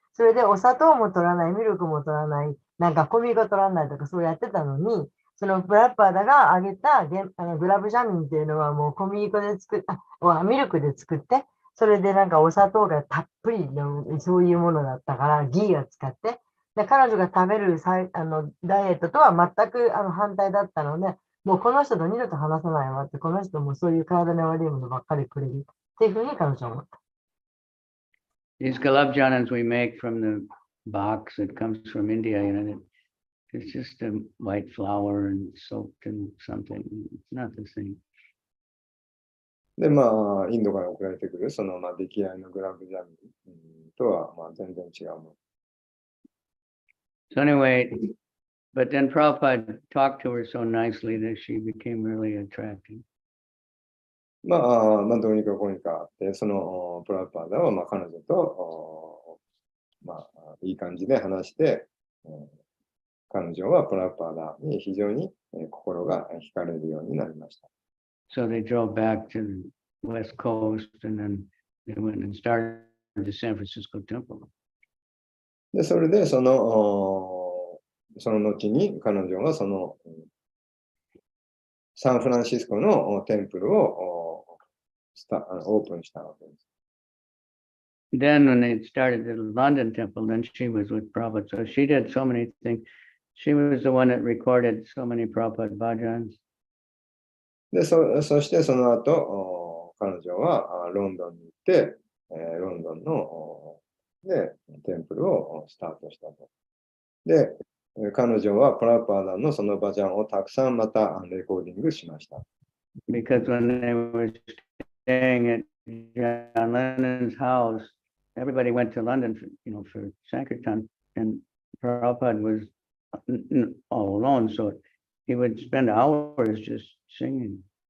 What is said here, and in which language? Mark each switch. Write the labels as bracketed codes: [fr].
[ja] それでお砂糖も取らない、ミルクも取らない、なんか小麦粉取らないとかそうやってたのに、そのブラッパーダがあげたグラブジャミンっていうのはもう小麦粉でミルクで作って、それでなんかお砂糖がたっぷりのそういうものだったから、ギーを使って、で彼女が食べるダイエットとは全く反対だったので、もうこの人と二度と話さないわって、この人もそういう体に悪いものばっかりくれるっていうふうに彼女は思った。 [en] These gulab jamuns we make from the box that comes from India, it's just a white flour and soaked in something. It's not the same. [ja] で、まあ、インドから送られてくる、その、まあ、出来合いのグラブジャムとは、まあ、全然違うもの。 [en] So anyway, but then Prabhupada talked to her so nicely that she became really attractive. [ja] まあ、どうにかこうにかあって、そのプラパーダは、まあ、彼女と、まあ、いい感じで話して、彼女はプラパーダに非常に心が惹かれるようになりました。 [en] So they drove back to the West Coast and then they went and started the San Francisco Temple. [ja] で、それで、その後に彼女がそのサンフランシスコのテンプルをオープンしたわけです。 [en] Then when they started the London Temple, then she was with Prabhupada. So she did so many things. She was the one that recorded so many Prabhupada bhajans. [ja] で、そしてその後、彼女はロンドンに行って、ロンドンのでテンプルをスタートしたと。で、彼女はプラパーダのそのバジャンをたくさんまたレコーディングしました。 [en] Because when they were staying at John Lennon's house, everybody went to London for Sankirtan, and Prabhupada was all alone, so he would spend hours just singing.